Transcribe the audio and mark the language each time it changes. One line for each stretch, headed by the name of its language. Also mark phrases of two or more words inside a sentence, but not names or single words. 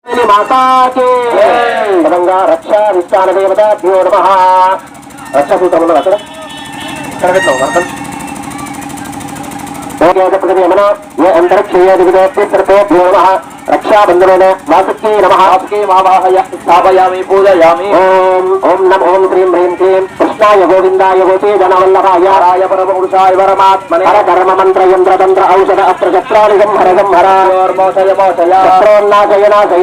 Sanskrit: పదంగా రక్షా విస్తాన దేవతాభ్యో నమః.
Telugu: రక్షాసూత్రం ఉన్నది అక్కడ పెట్టాం అర్థం.
Sanskrit: अंतरिक्षेभ्यो नमः. रक्षाबंधन वासुकी नमः. स्थापयामि पूजयामि. ओम नम ओम ह्रीं ह्रीं क्लीं कृष्णाय गोविंदाय गोपीजनवल्लभाय राय परमपुरुषाय परमात्मने हर कर्म मंत्र यंत्र तंत्र औषध अस्त्र शस्त्राणि संहर संहर मोचय मोचय शस्त्रोन्नाशय नाशय.